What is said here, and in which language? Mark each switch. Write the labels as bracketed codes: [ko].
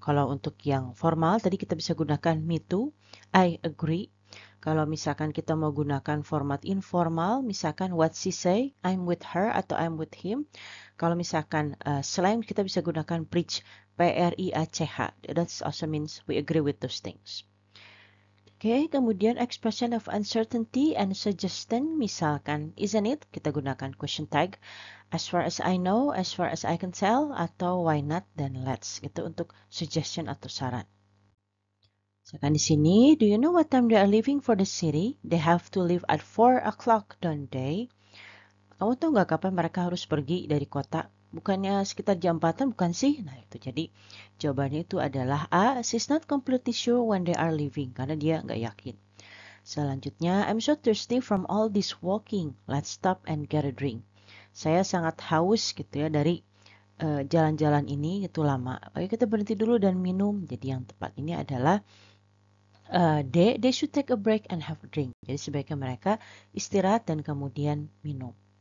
[id] Kalau untuk yang formal tadi kita bisa gunakan [en] me too, I agree. [id] Kalau misalkan kita mau gunakan format informal, misalkan [en] what she say, I'm with her [id] atau [en] I'm with him. [id] Kalau misalkan slang kita bisa gunakan preach, P-R-I-A-C-H. [en] That also means we agree with those things. [id] Oke, kemudian [en] expression of uncertainty and suggestion, misalkan isn't it, kita gunakan question tag. As far as I know, as far as I can tell, atau why not, then let's. [id] Itu untuk suggestion atau saran. Misalkan di sini, [en] do you know what time they are leaving for the city? They have to leave at 4 o'clock, don't they? [id] Kamu tahu nggak kapan mereka harus pergi dari kota? Bukannya sekitar jam 4-an, bukan sih? Nah, itu jadi jawabannya itu adalah A, [en] she's not completely sure when they are leaving, [id] karena dia nggak yakin. [en] Selanjutnya, I'm so thirsty from all this walking. Let's stop and get a drink. [id] Saya sangat haus gitu ya dari jalan-jalan ini itu lama. Ayo kita berhenti dulu dan minum. Jadi yang tepat ini adalah [en] they should take a break and have a drink. [id] Jadi sebaiknya mereka istirahat dan kemudian minum.